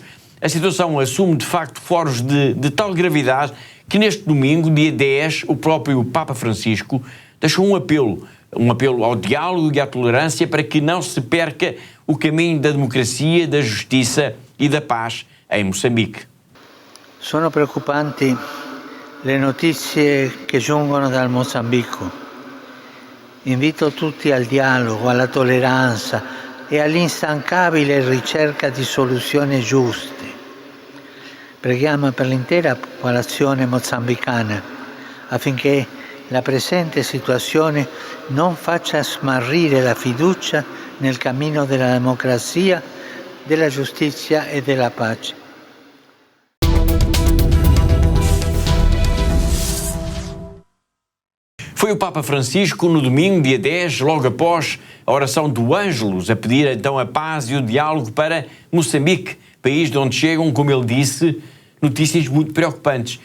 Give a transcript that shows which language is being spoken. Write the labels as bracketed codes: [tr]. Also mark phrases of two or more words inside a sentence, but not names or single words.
[pt] A situação assume, de facto, foros de tal gravidade que neste domingo, dia 10, o próprio Papa Francisco deixou um apelo ao diálogo e à tolerância para que não se perca o caminho da democracia, da justiça e da paz em Moçambique. [it] Sono preoccupanti le notizie che giungono dal Mozambico. Invito tutti al dialogo, alla tolleranza e all'instancabile ricerca di soluzioni giuste. Preghiamo per l'intera popolazione mozambicana affinché la presente situazione non faccia smarrire la fiducia nel cammino della democrazia, della giustizia e della pace. [pt] Foi o Papa Francisco no domingo, dia 10, logo após a oração do Ângelus, a pedir então a paz e o diálogo para Moçambique, país de onde chegam, como ele disse, notícias muito preocupantes.